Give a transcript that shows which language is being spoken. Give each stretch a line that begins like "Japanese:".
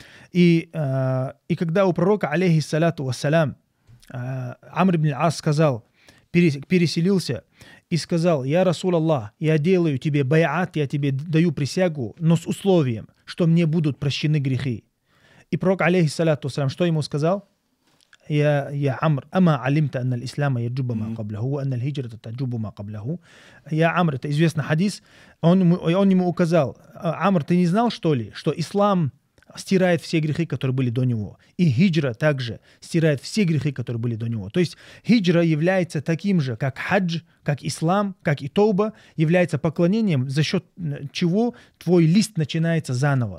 Russian: И когда у пророка, алейхиссалату вассалям, Амр ибн ас сказал, переселился и сказал: «Я Расул Аллах, я делаю тебе байат, я тебе даю присягу, но с условием, что мне будут прощены грехи». И пророк, алейхиссалату вассалям, что ему сказал?
Arabic: يا عمرو أما علمت أن الإسلام يجب ما قبله وأن الهجرة تجب ما قبله.
Russian: Я Амр, это известный хадис, он ему указал: Амр, ты не знал, что ли, что ислам стирает все грехи, которые были до него, и хиджра также стирает все грехи, которые были до него. То есть хиджра является таким же, как хадж, как ислам, как и тауба, является поклонением, за счет чего твой лист начинается заново.